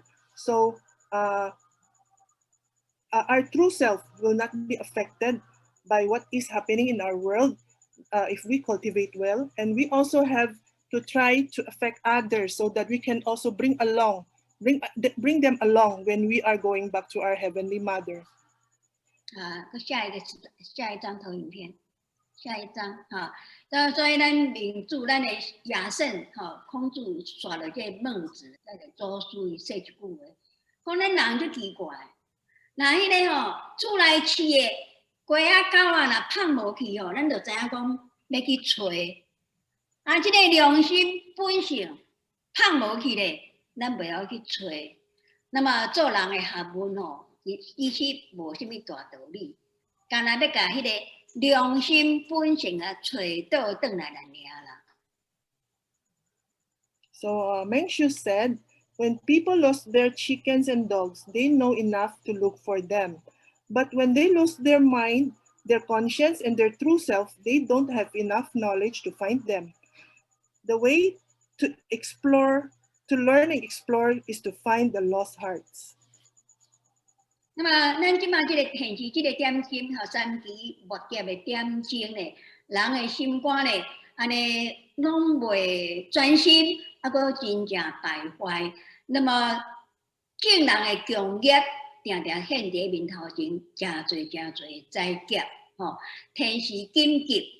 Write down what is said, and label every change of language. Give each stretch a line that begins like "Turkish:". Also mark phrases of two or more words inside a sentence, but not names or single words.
English: So our true self will not be affected by what is happening in our world if we cultivate well, and we also have to try to affect others so that we can also bring them along when we are going back to our Heavenly Mother.
Min Nan Chinese: 下一张投影片，下一张哈。所以咱民主，咱的亚圣哈，孔子刷了这孟子，那个祖师伊说一句话，讲咱人就奇怪，那迄个吼厝内饲的鸡啊狗啊，若放无去吼，咱就知影讲要去找。即个良心本性放无去咧，咱袂晓去找。那么做人的学问吼。其实无什么大道理，干那要甲迄个良心本性啊，找倒转来了啦。
English: So Mengshu said, when people lost their chickens and dogs, they know enough to look for them. But when they lose their mind, their conscience, and their true self, they don't have enough knowledge to find them. The way to explore, to learn and explore, is to find the lost hearts.
Min Nan Chinese: 那么，咱即马即个现时即个点睛和三期末节的点睛咧，人的心肝咧，安尼拢袂专心，啊，搁真正败坏。那么，正人的强业定定现伫面头前，真侪灾劫，吼，天时紧急。